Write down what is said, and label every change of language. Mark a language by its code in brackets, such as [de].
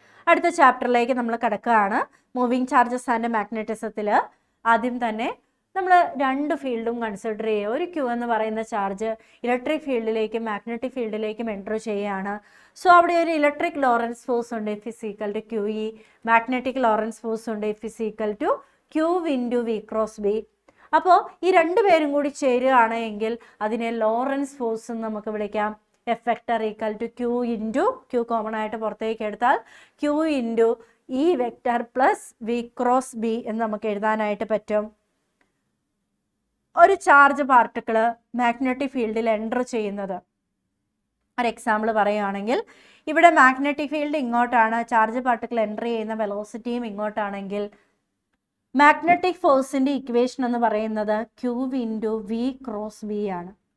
[ml] അടുത്ത ചാപ്റ്ററിലേക്ക് നമ്മൾ കിടക്കുകയാണ്, മൂവിങ് ചാർജസ് ആൻഡ് മാഗ്നറ്റിസത്തിൽ. ആദ്യം തന്നെ നമ്മൾ രണ്ട് ഫീൽഡും കൺസിഡർ ചെയ്യുക. ഒരു Q എന്ന് പറയുന്ന ചാർജ് ഇലക്ട്രിക് ഫീൽഡിലേക്കും മാഗ്നറ്റിക് ഫീൽഡിലേക്കും എൻ്റർ ചെയ്യുകയാണ്. സോ അവിടെ ഒരു ഇലക്ട്രിക് ലോറൻസ് ഫോഴ്സ് ഉണ്ട്, [en] F is equal to QE. [ml] Magnetic Lorentz force ഉണ്ട്, [en] F is equal to Q into V cross B. [ml] അപ്പോൾ ഈ രണ്ട് പേരും കൂടി ചേരുകയാണ് എങ്കിൽ അതിനെ ലോറൻസ് ഫോഴ്സ് എന്ന് നമുക്ക് വിളിക്കാം. [en] F vector equal to Q into Q [ml] common ആയിട്ട് പുറത്തേക്ക് എടുത്താൽ [en] Q into E vector plus V cross B [ml] എന്ന് നമുക്ക് എഴുതാനായിട്ട് പറ്റും. ഒരു ചാർജ് പാർട്ടിക്കിൾ മാഗ്നറ്റിക് ഫീൽഡിൽ എൻ്റർ ചെയ്യുന്നത്, ഒരു എക്സാമ്പിൾ പറയുകയാണെങ്കിൽ ഇവിടെ മാഗ്നറ്റിക് ഫീൽഡ് ഇങ്ങോട്ടാണ്, ചാർജ് പാർട്ടിക്കിൾ എൻ്റർ ചെയ്യുന്ന വെലോസിറ്റിയും ഇങ്ങോട്ടാണെങ്കിൽ മാഗ്നറ്റിക് ഫോഴ്സിൻ്റെ ഇക്വേഷൻ എന്ന് പറയുന്നത് [en] Q into V cross B [ml] ആണ്.